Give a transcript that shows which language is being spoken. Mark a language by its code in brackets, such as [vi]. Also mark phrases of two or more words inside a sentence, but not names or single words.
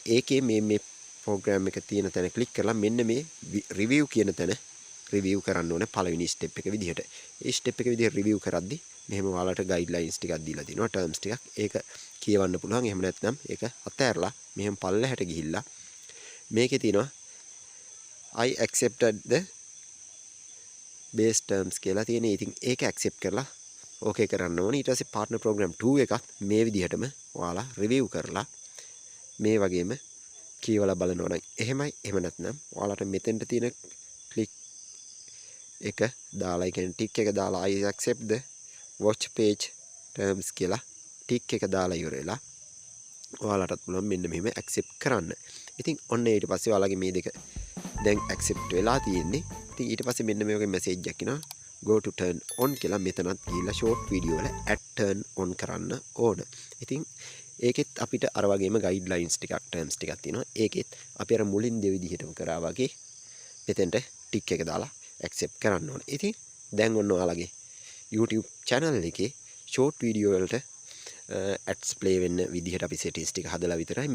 [si] ඒකේ මේ program එක තියෙන තැන ක්ලික් කරලා මෙන්න මේ review කියන තැන review කරන්න ඕනේ පළවෙනි step එක විදිහට. ඒ step එක විදිහට review කරද්දි මෙහෙම ඔයාලට guidelines ටිකක් දීලා තිනවා terms ටිකක්. ඒක කියවන්න පුළුවන්. එහෙම නැත්නම් ඒක අතහැරලා මෙහෙම පල්ලෙහාට ගිහිල්ලා මේකේ තියෙනවා [en] I accepted the base terms [si] කියලා තියෙනවා. ඉතින් ඒක accept කරලා ඕකේ කරන්න ඕනේ. ඊට පස්සේ [en] partner program [si] 2 එකත් මේ විදිහටම ඔයාලා review කරලා මේ වගේම කියවලා බලනවා නම් එහෙමයි. එහෙම නැත්නම් ඔයාලට මෙතෙන්ට තියෙන click එක දාලා ඒ කියන්නේ tick එක දාලා [en] I accept the watch page terms [si] කියලා tick එක දාලා ඉවර වෙලා ඔයාලටත් පුළුවන් මෙන්න මෙහෙම accept කරන්න. ඉතින් ඔන්න ඊට පස්සේ ඔයාලගේ මේ දෙක දැන් accept වෙලා තියෙන්නේ. ඉතින් ඊට පස්සේ මෙන්න මේ වගේ message එකක් එනවා [en] go to turn on [si] කියලා. මෙතනත් ගිහිල්ලා [en] short video [si] වල [en] add turn on [si] කරන්න ඕන. ඉතින් ඒකෙත් අපිට අර වගේම guidelines ටිකක් terms ටිකක් තියෙනවා. ඒකෙත් අපි අර මුලින් දෙ විදිහටම කරා වගේ මෙතෙන්ට tick එක දාලා accept කරන්න ඕන. ඉතින් දැන් ඔන්න ඔයාලගේ YouTube channel එකේ [en] short video [si] වලට [en] ads play [si] වෙන්න විදිහට අපි settings ටික හදලා විතරයි.